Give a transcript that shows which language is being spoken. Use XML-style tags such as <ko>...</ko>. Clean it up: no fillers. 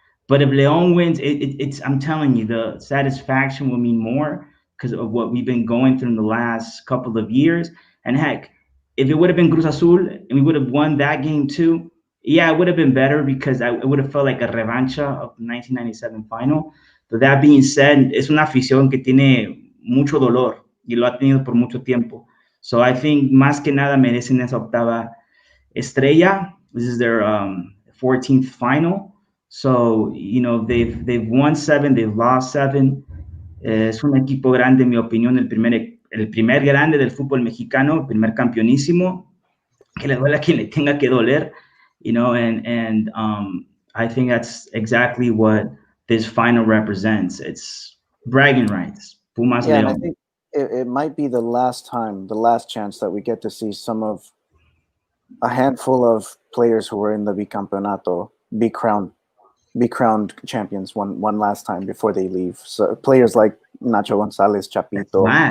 <en>But if León wins, it's I'm telling you, the satisfaction will mean more because of what we've been going through in the last couple of years. And heck, if it would have been Cruz Azul and we would have won that game too, yeah, it would have been better because it would have felt like a revancha of the 1997 final.</en> <es>But that being said, es una afición que tiene mucho dolor y lo ha tenido por mucho tiempo. So I think más que nada merecen esa octava estrella.</es> <en>This is their 14th final. So, they've won 7, they've lost 7.</en> <es>Es un equipo grande, en mi opinión, el primer grande del fútbol mexicano, el primer campeonísimo, que le duele a quien le tenga que doler, and I think that's exactly what this final represents.</es> <en>It's bragging rights. Pumas yeah, León. and I think it might be the last chance that we get to see some of a handful of players who were in the bicampeonato be crowned champions one last time before they leave. So players like Nacho Gonzalez, Chapito,</en>